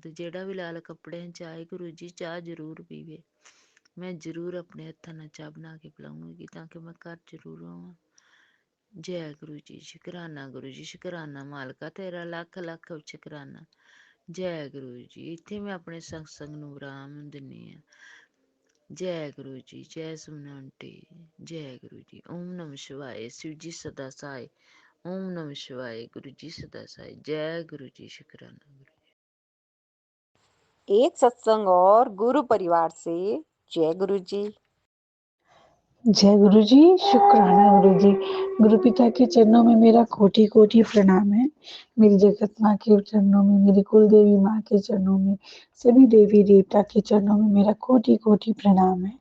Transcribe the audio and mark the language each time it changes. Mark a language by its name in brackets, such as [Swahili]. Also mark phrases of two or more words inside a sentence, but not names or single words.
[Punjabi] ਜਿਹੜਾ ਵੀ ਲਾਲ ਕੱਪੜਿਆਂ 'ਚ ਆਏ ਗੁਰੂ ਜੀ, ਚਾਹ ਜ਼ਰੂਰ ਪੀਵੇ, ਮੈਂ ਜ਼ਰੂਰ ਆਪਣੇ ਹੱਥਾਂ ਨਾਲ ਚਾਹ ਬਣਾ ਕੇ ਪਿਲਾਉਂਗੀ ਤਾਂ ਕਿ ਮੈਂ ਘਰ ਜ਼ਰੂਰ ਆਵਾਂ। ਜੈ ਗੁਰੂ ਜੀ, ਸ਼ੁਕਰਾਨਾ ਗੁਰੂ ਜੀ, ਸ਼ੁਕਰਾਨਾ ਮਾਲਕਾ, ਤੇਰਾ ਲੱਖ ਲੱਖ ਸ਼ੁਕਰਾਨਾ। ਜੈ ਗੁਰੂ ਜੀ। ਇੱਥੇ ਮੈਂ ਆਪਣੇ ਸਤਸੰਗ ਨੂੰ ਵਿਰਾਮ ਦਿੰਦੀ ਹਾਂ। ਜੈ ਗੁਰੂ ਜੀ, ਜੈ ਸੁਮਨ ਆਂਟੀ, ਜੈ ਗੁਰੂ ਜੀ। [Hindi] ओम नमः शिवाय, शिव जी सदा सहाय। ओम नमः शिवाय, गुरु जी सदा सहाय। जय गुरु जी, शुक्राना गुरु। एक सत्संग और गुरु परिवार से। जय गुरु जी। जय गुरु जी, शुक्राना गुरु जी। गुरु पिता के चरणों में मेरा कोटि कोटि प्रणाम है। मेरी जगत माँ के चरणों में, मेरी कुल देवी माँ के चरणों में, सभी देवी देवता के चरणों में मेरा कोटि कोटि प्रणाम है।